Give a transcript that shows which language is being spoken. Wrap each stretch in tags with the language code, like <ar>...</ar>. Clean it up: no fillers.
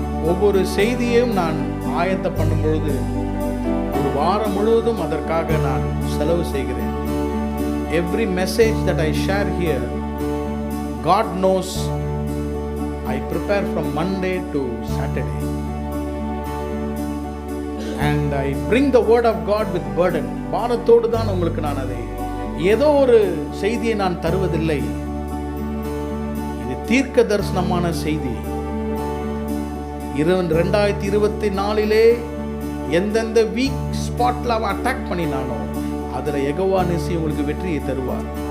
<ta>ஒவ்வொரு செய்தியையும் நான் ஆயத்தம் பண்ணும் பொழுது ஒரு வாரம் முழுவதும் அதற்காக நான் செலவு செய்கிறேன்.</ta> <en>Every message that I share here, God knows I prepare from Monday to Saturday. And I bring the word of God with burden.</en> <ta>பாரத்தோடு தான் உங்களுக்கு நான் அதை ஏதோ ஒரு செய்தியை நான் தருவதில்லை. இது தீர்க்க தரிசனமான செய்தி. 2024 எந்தெந்த வீக் ஸ்பாட்ல அவன் அட்டாக் பண்ணினானோ அதுல யெகோவா நிசி உங்களுக்கு வெற்றியை தருவார்.</ta>